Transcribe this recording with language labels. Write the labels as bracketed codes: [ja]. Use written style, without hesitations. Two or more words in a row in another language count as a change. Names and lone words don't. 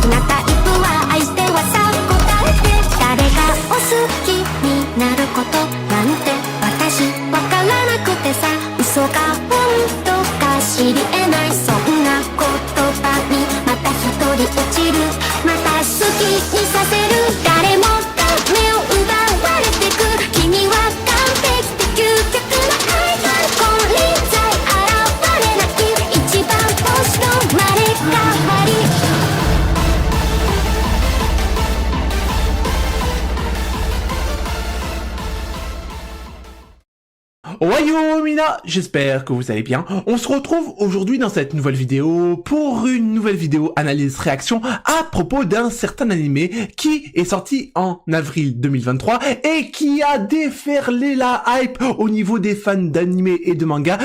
[ja] きなタイプは相手はさ答えて誰がお好きになることなんて私わからなくてさ嘘が本当か知り得ないそんな言葉にまた一人落ちるまた好きにさせる誰もが目を奪われてく君は完璧で究極のアイドル金輪際現れない一番星の生まれ変わりおはよう みんな, [fr] j'espère que vous allez bien. On se retrouve aujourd'hui dans cette nouvelle vidéo pour une nouvelle vidéo analyse-réaction à propos d'un certain animé qui est sorti en avril 2023 et qui a déferlé la hype au niveau des fans d'animé et de manga.